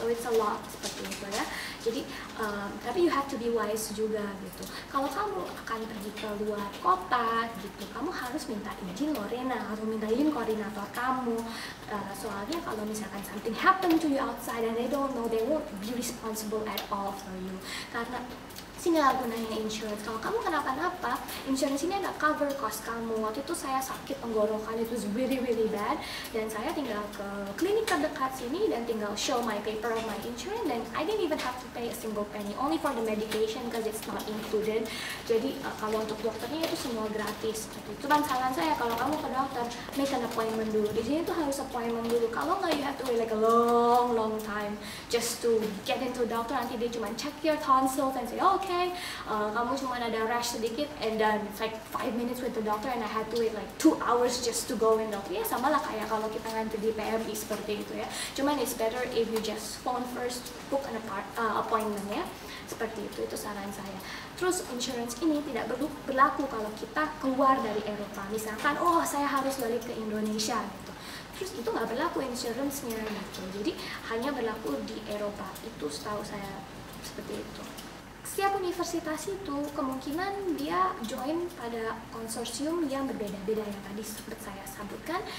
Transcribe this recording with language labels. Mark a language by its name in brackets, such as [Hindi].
[English] So it's a lot [Indonesian] seperti itu ya. Jadi tapi [English] you have to be wise [Indonesian] juga gitu. Kalau kamu akan pergi ke luar kota gitu, kamu harus minta izin Lorena atau minta izin koordinator kamu. Soalnya kalau misalkan [English] something happen to you outside and they don't know, they won't be responsible at all for you. [Indonesian] Karena sinilah gunanya insurance. Kalau kamu kenapa-napa, insurance ini ada cover cost kamu. Waktu itu saya sakit tenggorokan, itu [English] really bad, [Indonesian] dan saya tinggal ke klinik terdekat sini dan tinggal [English] show my paper of my insurance, [Indonesian] dan [English] I didn't even have to pay a single penny, only for the medication because it's not included. [Indonesian] Jadi kalau untuk dokternya itu semua gratis. Cuman saran saya kalau kamu ke dokter, [English] make an appointment [Indonesian] dulu. Di sini tuh harus appointment dulu. Kalau nggak, [English] you have to wait like a long time just to get into doctor. [Indonesian] Nanti dia cuma [English] check your tonsils and say, okay, [Indonesian] kamu cuma ada rash sedikit, [English] and then it's like 5 minutes with the doctor, and I had to wait like 2 hours just to go in doctor. [Indonesian] Ya sama lah kayak kalau kita nanti di PMI seperti itu ya. Cuman [English] it's better if you just phone first, book an appointment [Indonesian] ya. Seperti itu saran saya. Terus insurance ini tidak berlaku kalau kita keluar dari Eropa. Misalkan, oh saya harus balik ke Indonesia gitu. Terus itu nggak berlaku insurance-nya gitu. Jadi hanya berlaku di Eropa. Itu setahu saya seperti itu. Setiap universitas itu kemungkinan dia join pada konsorsium yang berbeda-beda yang tadi sempat saya sebutkan.